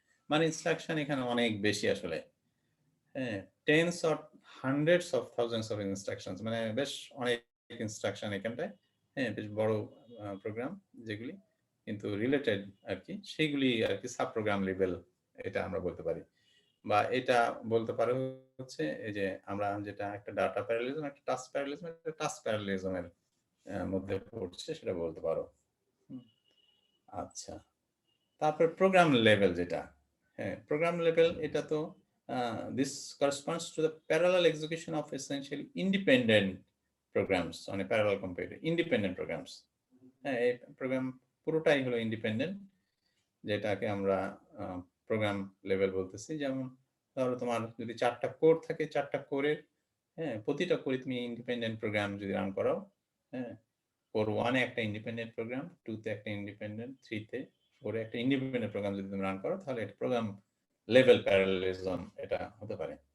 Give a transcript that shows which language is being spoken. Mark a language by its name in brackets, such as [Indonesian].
[Bangla] মানে ইনস্ট্রাকশন এখানে অনেক বেশি আসলে, হ্যাঁ, [English] tens or hundreds of thousands of instructions, [Bangla] মানে বেশ অনেক ইনস্ট্রাকশন এখানটায়, হ্যাঁ, বেশ বড় প্রোগ্রাম যেগুলি কিন্তু রিলেটেড আর কি, সেইগুলি আর কি সাব প্রোগ্রাম লেভেল এটা আমরা বলতে পারি। বা এটা বলতে পারো হচ্ছে এই যে আমরা যেটা একটা ডাটা প্যারালেলিজম, একটা টাস্ক প্যারালেলিজমের মধ্যে পড়ছে, সেটা বলতে পারো। আচ্ছা, তারপর প্রোগ্রাম লেভেল যেটা, হ্যাঁ, প্রোগ্রাম লেভেল এটা তো [English] this corresponds to the parallel execution of essentially independent programs on a parallel computer. [Bangla] Independent programs, হ্যাঁ, এই প্রোগ্রাম পুরোটাই হলো ইন্ডিপেন্ডেন্ট, যেটাকে আমরা প্রোগ্রাম লেভেল বলতেছি। যেমন ধরো তোমার যদি 4টা কোর থাকে, 4টা কোরের, হ্যাঁ, প্রতিটা কোরে তুমি ইন্ডিপেন্ডেন্ট প্রোগ্রাম যদি রান করাও, হ্যাঁ, কোর 1 এ একটা ইন্ডিপেন্ডেন্ট প্রোগ্রাম, 2 তে একটা ইন্ডিপেন্ডেন্ট, 3 তে 4 এ একটা ইন্ডিপেন্ডেন্ট প্রোগ্রাম যদি তুমি রান করো, তাহলে এটা প্রোগ্রাম লেভেল প্যারালেলিজম এটা হতে পারে।